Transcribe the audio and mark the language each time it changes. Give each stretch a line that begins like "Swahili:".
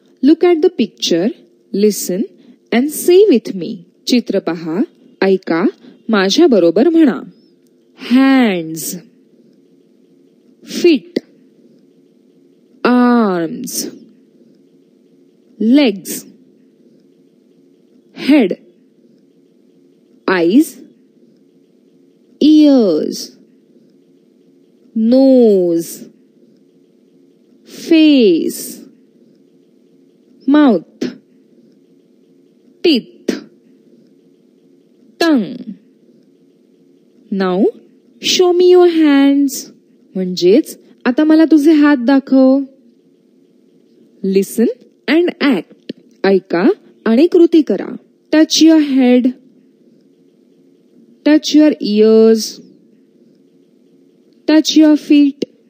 English: Look at the picture, listen and say with me.
Marathi: चित्र पहा, ऐका, माझ्या बरोबर म्हणा.
English: Hands, feet, arms, legs, head, eyes, ears, nose, face, mouth, teeth, tongue. Now show me your hands.
Marathi: म्हणजेच आता मला तुझे हात दाखव.
English: Listen and act.
Marathi: ऐका आणि कृती करा.
English: Touch your head. Touch your ears. Touch your feet.